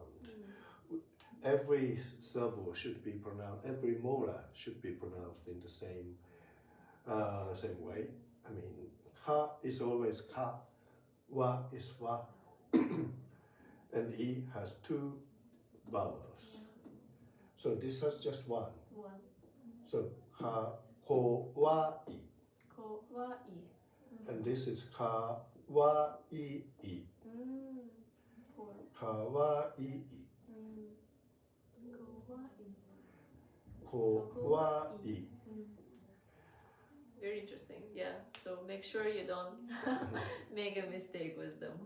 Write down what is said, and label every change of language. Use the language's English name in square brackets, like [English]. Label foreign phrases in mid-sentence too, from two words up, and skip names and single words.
[English] Every syllable should be pronounced, every molar should be pronounced in the same way. I mean, ka is always ka, wa is wa, and i has 2 vowels. So this has just 1. So ka, ko, wa, i. Kawaii. And this is kawaii. Four. Kawaii. Kawaii. Kawaii. Very interesting. Yeah. So make sure you don't make a mistake with them.